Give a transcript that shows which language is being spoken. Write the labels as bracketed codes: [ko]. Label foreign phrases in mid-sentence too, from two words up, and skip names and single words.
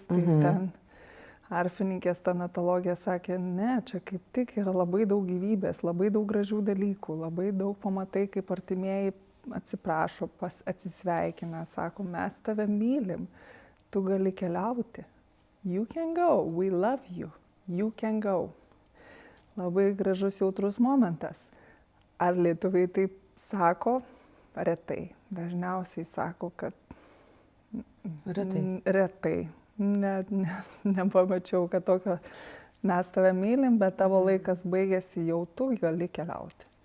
[lt] Tai ten arfininkės tanatologija sakė, ne, čia kaip tik yra labai daug gyvybės, labai daug gražių dalykų, labai daug pamatai, kaip artimieji atsiprašo, atsisveikina, sako, mes tave mylim, tu gali keliauti. [en] You can go, we love you. You can go. [lt] Labai gražus jautrus momentas. Ar lietuviai taip sako? Retai. Dažniausiai sako, kad retai. Nepamačiau, kad tokio mes tave mylim, bet tavo laikas baigėsi, jau tu gali keliauti.